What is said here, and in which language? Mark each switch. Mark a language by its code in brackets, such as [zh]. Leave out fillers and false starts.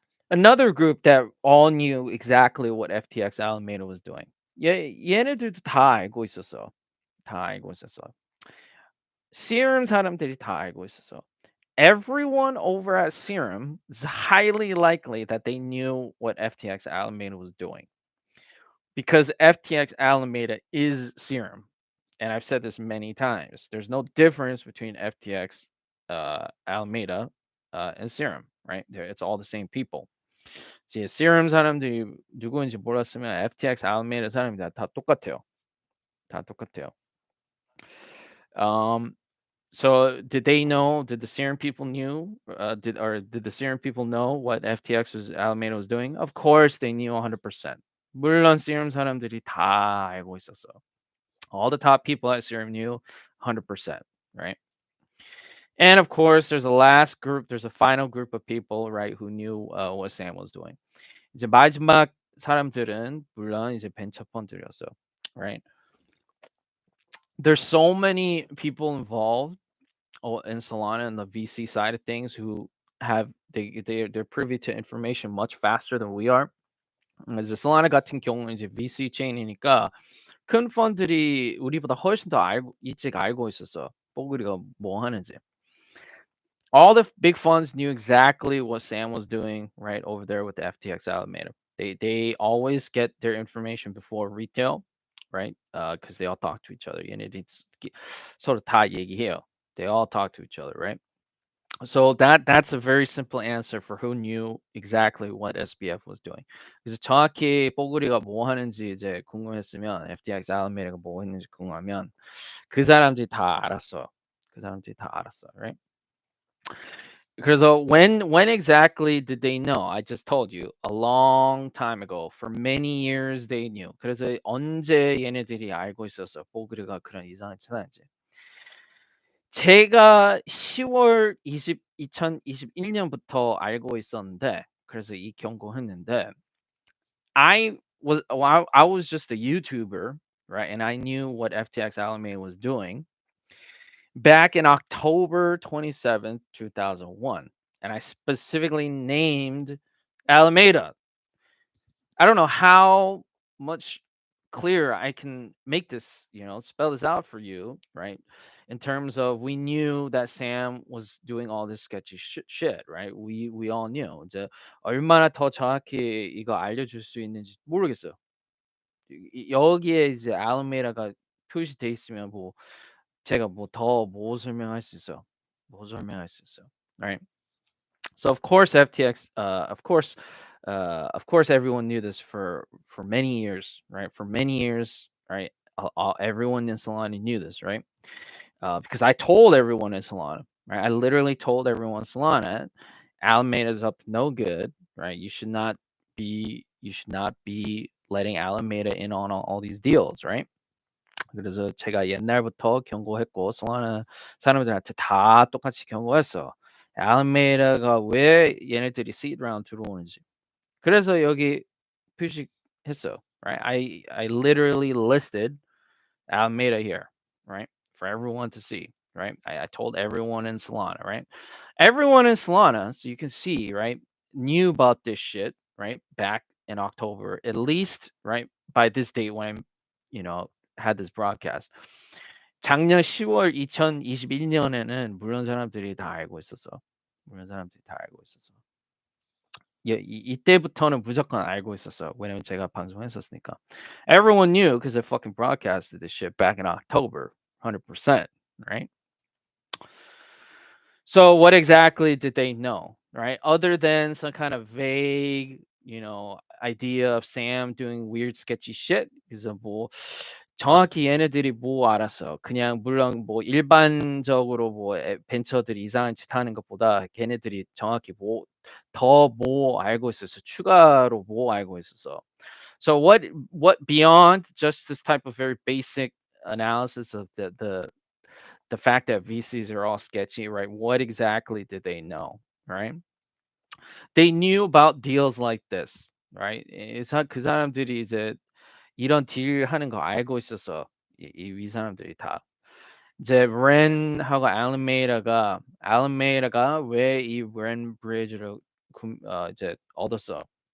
[en] Another group that all knew exactly what FTX Alameda was doing. [ko] 얘네들도 다 알고 있었어. 다 알고 있었어. Serum 사람들이 다 알고 있었어. [en] Everyone over at Serum is highly likely that they knew what FTX Alameda was doing because FTX Alameda is Serum. And I've said this many times. There's no difference between FTX Alameda and Serum, right? It's all the same people. [ko] 이제 Serum 사람들이 누구인지 몰랐으면 FTX Alameda 사람이 다 똑같아요. 다 똑같아요. [en] So did they know? Did the Serum people knew? Did the Serum people know what FTX Alameda was doing? Of course, they knew 100%. [ko] 물론 Serum 사람들이 다 알고 있었어. [en] All the top people at Serum knew 100%, right? And of course, there's a last group. There's a final group of people, right, who knew what Sam was doing. [ko] 이제 마지막 사람들은 물론 이제 벤처 펀드였어, [en] right? There's so many people involved in Solana and the VC side of things who have they're privy to information much faster than we are. [ko] 이제 Solana 같은 경우는 이제 VC 체인이니까 큰 펀들이 우리보다 훨씬 더 일찍 알고 있었어. 뽀글이가 뭐 하는지. [en] All the big funds knew exactly what Sam was doing right over there with the FTX Alameda. They always get their information before retail, right? Because they all talk to each other. [ko] 얘네들이 서로 다 얘기해요. [en] They all talk to each other, right? So that's a very simple answer for who knew exactly what SBF was doing. [ko] 그래서 정확히 뽀글이가 뭐 하는지 이제 궁금했으면 FTX Alameda가 뭐 했는지 궁금하면 그 사람들이 다 알았어. 그 사람들이 다 알았어, [en] right? [ko] 그래서 [en] when exactly did they know? I just told you a long time ago. For many years they knew. [ko] 그래서 언제 얘네들이 알고 있었어? 뽀글이가 그런 이상한 짓 하는지. 제가 10월 2021년부터 알고 있었는데 그래서 이 경고했는데 [en] I was just a YouTuber, right? And I knew what FTX Alameda was doing back in October 27th, 2001. And I specifically named Alameda. I don't know how much clearer I can make this, spell this out for you, right? In terms of we knew that Sam was doing all this sketchy shit, right? We all knew. [ko] 이제 얼마나 더 정확히 이거 알려줄 수 있는지 모르겠어요. 여기에 이제 알라메다가 표시돼 있으면 뭐 제가 뭐 더 뭐 설명할 수 있어요? 뭐 설명할 수 있어요? [en] Right? So of course FTX, of course everyone knew this for many years, right? For many years, right? Everyone in Solana knew this, right? Because I told everyone in Solana, right? I literally told everyone in Solana, Alameda is up to no good, right? You should not be letting Alameda in on all these deals, right? [ko] 그래서 제가 옛날부터 경고했고 솔라나 사람들한테 다 똑같이 경고했어. 알메이다가 왜 얘네들이 seed round 들어오는지. 그래서 여기 표시했어요. [en] Right? I literally listed Alameda here, right? For everyone to see, right? I told everyone in Solana, right? Everyone in Solana, so you can see, right, knew about this shit, right? Back in October, at least, right? By this date when I'm, had this broadcast. [ko] 작년 10월 2021년에는 물론 사람들이 다 알고 있었어. 물론 사람들이 다 알고 있었어. 예, 이때부터는 무조건 알고 있었어. 왜냐면 제가 방송했었으니까. [en] Everyone knew because I fucking broadcasted this shit back in October, 100%, right? So what exactly did they know, right? Other than some kind of vague, idea of Sam doing weird, sketchy shit. [ko] 그래서 뭐 정확히 얘네들이 뭐 알았어. 그냥 물론 뭐 일반적으로 뭐 벤처들이 이상한 짓 하는 것보다 걔네들이 정확히 더 뭐 알고 있었어. 추가로 뭐 알고 있었어. [en] So what beyond just this type of very basic analysis of the fact that VCs are all sketchy, right? What exactly did they know, right? They knew about deals like this, right? [ko] 그 사람들이 이제 이런 딜 하는 거 알고 있었어. 이 사람들이 다. 이제 렌하고 알라메이다가 왜 이 렌 브리지를 이제 얻었어.